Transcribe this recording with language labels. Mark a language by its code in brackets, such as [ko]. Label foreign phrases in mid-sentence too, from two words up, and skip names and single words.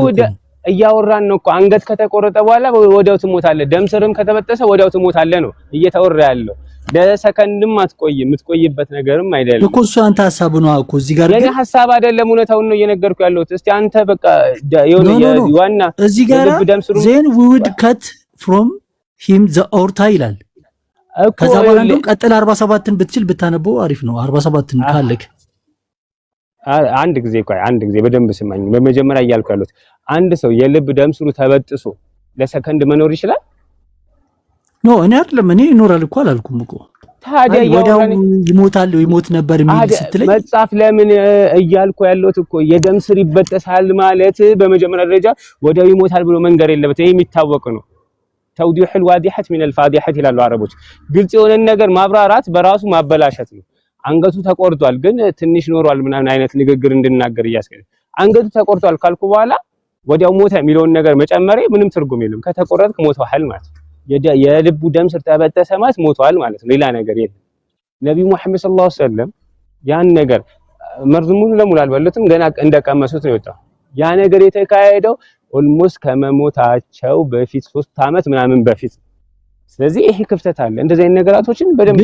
[am] እያወራን ነው እኮ። አንገት ከተቆረጠ በኋላ ወዲያው ትሞታለህ፣ ደም ስርም ከተበጠሰ ወዲያው ትሞታለህ ነው እየተወራ ያለው። ለሰከንድም አትቆይም፣ የምትቆይበት ነገርም አይደለም እኮ እሱ አንተ ሐሳብ ነው እኮ እዚህ ጋር የኔ ሐሳብ አይደለም፣ እውነታውን ነው እየነገርኩ ያለሁት። እስቲ አንተ በቃ የሆነ ዋና እዚህ ጋር ዜን [en] we would cut from him the aorta [am] ይላል። ከዛ በኋላ እንደው ቀጥል 47ን ብትችል ብታነበው አሪፍ ነው። 47ን ካለክ አንድ ጊዜ ቆይ አንድ ጊዜ በደንብ ስማኝ። በመጀመሪያ እያልኩ ያለሁት አንድ ሰው የልብ ደም ስሩ ተበጥሶ ለሰከንድ መኖር ይችላል? ኖ እኔ አይደለም እኔ ይኖራል እኮ አላልኩም እኮ። ታዲያ ወዲያው ይሞታል ይሞት ነበር የሚል ስትለኝ መጻፍ ለምን እያልኩ ያለሁት እኮ የደም ስር ይበጠሳል ማለት በመጀመሪያ ደረጃ ወዲያው ይሞታል ብሎ መንገር የለበት። ይሄ የሚታወቅ ነው። ተውዲህ [ar] الواضحة من الفاضحة [am] ይላሉ አረቦች። ግልጽ የሆነ ነገር ማብራራት በራሱ ማበላሸት ነው። አንገቱ ተቆርጧል ግን ትንሽ ኖሯል ምናምን አይነት ንግግር እንድናገር እያስገደ አንገቱ ተቆርጧል ካልኩ በኋላ ወዲያው ሞተ የሚለውን ነገር መጨመሬ ምንም ትርጉም የለም። ከተቆረጥክ ሞቷል ማለት የልቡ ደም ስር ተበጠሰ ማለት ሞቷል ማለት ነው። ሌላ ነገር የለም። ነብዩ መሐመድ [ar] صلى الله عليه وسلم [am] ያን ነገር መርዙሙን ለሙሉ አልበሉትም ገና እንደቀመሱት ነው የወጣው። ያ ነገር የተካሄደው ኦልሞስት ከመሞታቸው በፊት 3 አመት ምናምን በፊት። ስለዚህ ይሄ ክፍተት አለ። እንደዚህ አይነት ነገራቶችን በደንብ